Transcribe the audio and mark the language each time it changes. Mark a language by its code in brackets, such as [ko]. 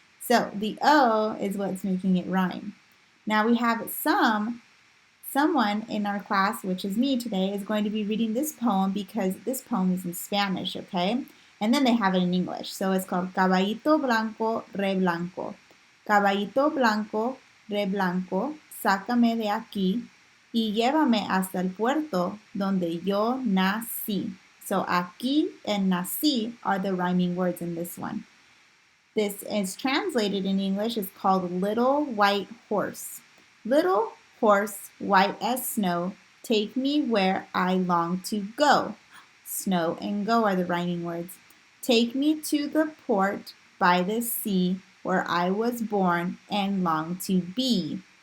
[en] So, the O is what's making it rhyme. Now we have someone in our class, which is me today, is going to be reading this poem because this poem is in Spanish, okay? And then they have it in English. So it's called Caballito Blanco, Re Blanco. [es] Caballito Blanco, Re Blanco, sácame de aquí y llévame hasta el puerto donde yo nací. [en] So aquí and nací are the rhyming words in this one. This is translated in English is called Little White Horse. Little horse, white as snow, take me where I long to go. Snow and go are the rhyming words. Take me to the port by the sea where I was born and long to be.